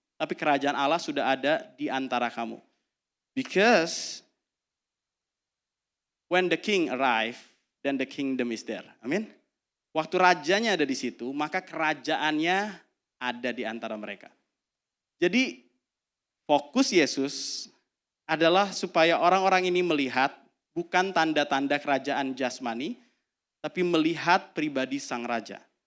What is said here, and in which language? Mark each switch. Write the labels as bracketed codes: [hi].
[id] Tapi kerajaan Allah sudah ada di antara kamu. [en] Because when the king arrive, then the kingdom is there. [id] Amin. Waktu rajanya ada di situ, maka kerajaannya ada di antara mereka. Jadi fokus Yesus adalah supaya orang-orang ini melihat bukan tanda-tanda kerajaan jasmani, tapi melihat pribadi sang raja.